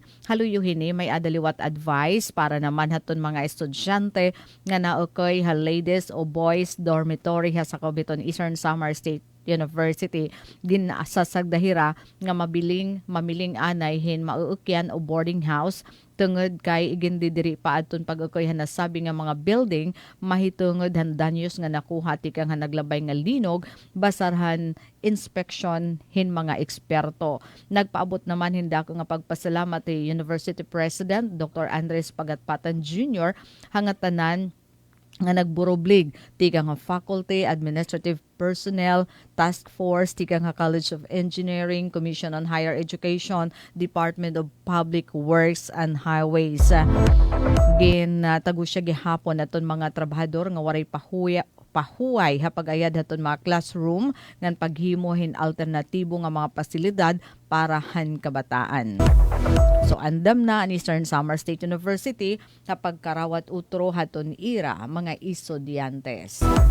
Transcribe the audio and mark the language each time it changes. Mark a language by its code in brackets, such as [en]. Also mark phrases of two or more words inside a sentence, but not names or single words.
[war] Haluyuhin ni may adaliwat advice para naman haton mga estudyante nga naokoy ha ladies o [en] boys dormitory [war] ha sa Cobiton Eastern Samar State University din sa sagdahira nga mamiling anay hin mauukyan o [en] boarding house [war] tungod kay igindidiri pa adton pag-ukoy nasabi nga mga building mahitungod han danyos nga nakuha tikang naglabay nga linog basarhan inspection hin mga eksperto. Nagpaabot naman hinda ko nga pagpasalamat kay University President Dr. Andres Pagatpatan Jr. hangatanan nga nagburoblig tika nga faculty, [en] administrative personnel, task force, [war] tika nga College of Engineering, Commission on Higher Education, Department of Public Works and Highways. Tago siya gihapon aton mga trabahador nga waray pahuway hapag-ayad haton mga classroom ngan paghimohin alternatibo nga mga pasilidad para han kabataan. So andam na ang Eastern Samar State University kapag karawat utro haton ira mga estudyantes.